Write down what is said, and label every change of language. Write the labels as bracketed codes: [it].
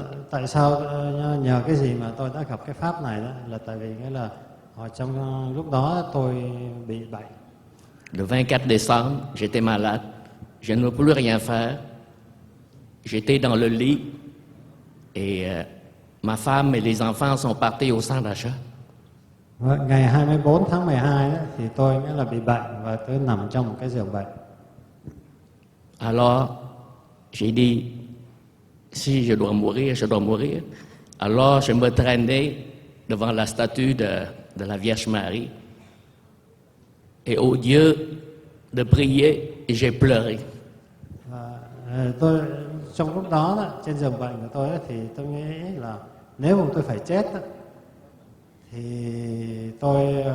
[vi] Tại sao nhờ cái gì mà tôi đã gặp cái pháp này đó, là tại vì nghĩa là trong lúc đó tôi bị bệnh. [fr] Le 24 décembre, j'étais malade. Je ne pouvais plus rien faire. J'étais dans le lit et ma femme et les enfants sont partis au centre d'achat. [vi] Ngày 24 tháng 12 đó, thì tôi nghĩa là bị bệnh và tôi nằm trong một cái giường bệnh. [fr] Alors, j'ai dit, si je dois mourir, je dois mourir. Alors, je me traînais devant la statue de la Vierge Marie. Et au lieu de prier, j'ai pleuré. [vi] Tôi trong lúc đó, trên giường bệnh của tôi thì tôi nghĩ là nếu mà tôi phải chết thì tôi